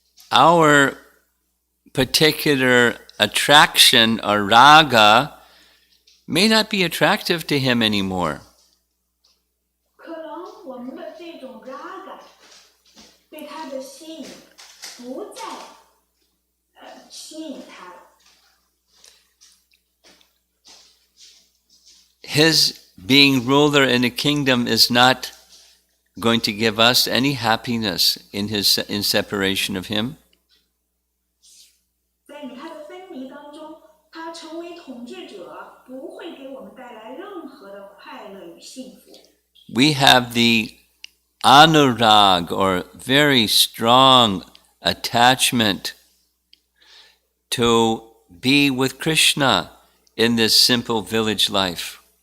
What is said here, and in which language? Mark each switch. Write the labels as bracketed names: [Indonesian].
[English] Our particular attraction or raga may not be attractive to him anymore. [Chinese] 可能我们的这种 raga 对他的吸引不再吸引他了。 [English] His being ruler in a kingdom is not going to give us any happiness in separation of him. [Chinese] 在与他的分离当中，他成为统治者不会给我们带来任何的快乐与幸福。 [English] We have the anurag or very strong attachment to be with Krishna in this simple village life.